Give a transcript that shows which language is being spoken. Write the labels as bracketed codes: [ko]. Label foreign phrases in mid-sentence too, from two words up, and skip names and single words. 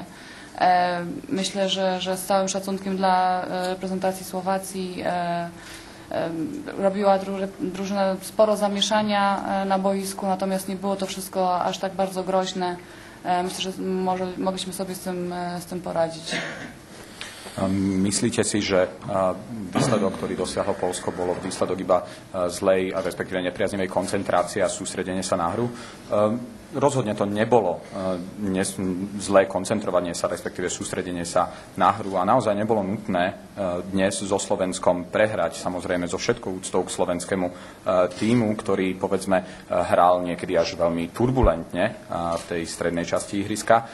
[pl] Myślę, że z całym szacunkiem dla reprezentacji Słowacji robiła drużyna sporo zamieszania na boisku, natomiast nie było to wszystko aż tak bardzo groźne. Myślę, że mogliśmy sobie z tym poradzić. [sk] Myslíte si, že výsledok, ktorý dosiahlo Poľsko, bolo výsledok iba zlej, a respektíve nepriaznivej koncentrácie a sústredenie sa na hru? Rozhodne to nebolo zlé koncentrovanie sa, respektíve sústredenie sa na hru, a naozaj nebolo nutné dnes so Slovenskom prehrať, samozrejme so všetkou úctou k slovenskému tímu, ktorý, povedzme, hral niekedy až veľmi turbulentne v tej strednej časti ihriska.